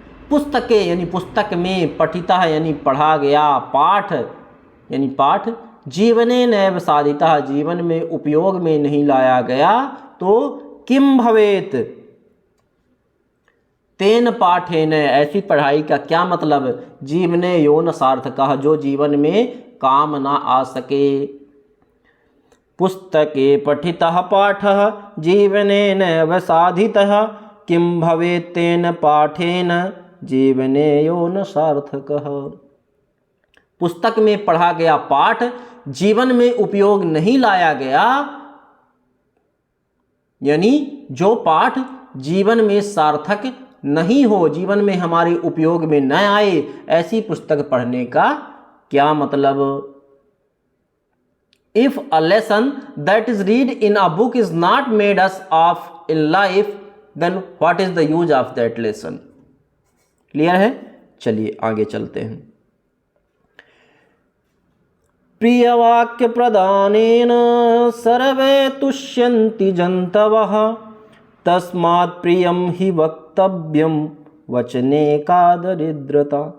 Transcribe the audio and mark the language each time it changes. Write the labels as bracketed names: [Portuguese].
[Hindi] पुस्तके यानी पुस्तक में, पठितः यानी पढ़ा गया, पाठ यानी पाठ, [Sanskrit] जीवने नैव साधितः [Hindi] जीवन में उपयोग में नहीं लाया गया, तो [Sanskrit] किम भवेत तेन पाठेन, [Hindi] ऐसी पढ़ाई का क्या मतलब, [Sanskrit] जीवने यो न सार्थकः [Hindi] जो जीवन में काम ना आ सके। [Sanskrit] पुस्तके पठितः पाठः जीवने नैव साधितः किं भवेत् तेन पाठेन जीवने यो न सार्थकः। [Hindi] पुस्तक में पढ़ा गया पाठ जीवन में उपयोग नहीं लाया गया, यानी जो पाठ जीवन में सार्थक नहीं हो, जीवन में हमारे उपयोग में न आए, ऐसी पुस्तक पढ़ने का क्या मतलब। [English] If a lesson that is read in a book is not made us of in life, then what is the use of that lesson? [Hindi] Clear है? चलिए आगे चलते हैं। [Sanskrit] प्रियवाक्य प्रदानेन सर्वे तुष्यन्ति जन्तवः तस्मात् प्रियं हि वक्तव्यं वचने का दरिद्रता।